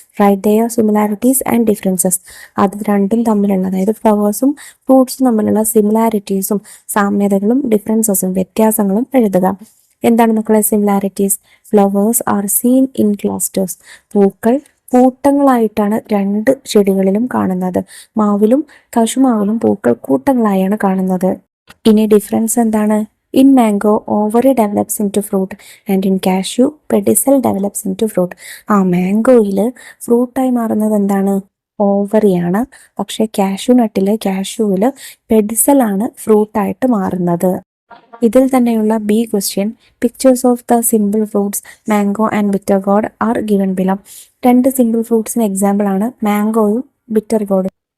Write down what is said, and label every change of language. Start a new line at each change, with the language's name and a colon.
English: Right there similarities and differences.
Malayalam: അത് രണ്ടും തമ്മിലുള്ള, അതായത് ഫ്ലവേഴ്സും ഫ്രൂട്ട്സും തമ്മിലുള്ള സിമിലാരിറ്റീസും സാമ്യതകളും ഡിഫറൻസസും വ്യത്യാസങ്ങളും എഴുതുക. എന്താണ് മക്കളെ
English: Similarities? Flowers are seen in clusters.
Malayalam: പൂക്കൾ കൂട്ടങ്ങളായിട്ടാണ് രണ്ട് ചെടികളിലും കാണുന്നത്. മാവിലും കശുമാവിലും പൂക്കൾ കൂട്ടങ്ങളായാണ് കാണുന്നത്. ഇനി ഡിഫറൻസ് എന്താണ്?
English: In mango, ovary develops into fruit and in cashew, pedicel develops into fruit.
Malayalam: മാംഗോയിൽ ഫ്രൂട്ടായി മാറുന്നത് എന്താണ്? ഓവറിയാണ്. പക്ഷേ കാഷ്യൂവിൽ പെഡിസലാണ് ഫ്രൂട്ടായിട്ട് മാറുന്നത്. ഇതിൽ തന്നെയുള്ള
English: B question, pictures of the simple fruits mango and bitter gourd are given below.
Malayalam: രണ്ട് സിമ്പിൾ ഫ്രൂട്ട്സിന് എക്സാമ്പിൾ ആണ് മാംഗോയും ബിറ്റർ ഗോഡും.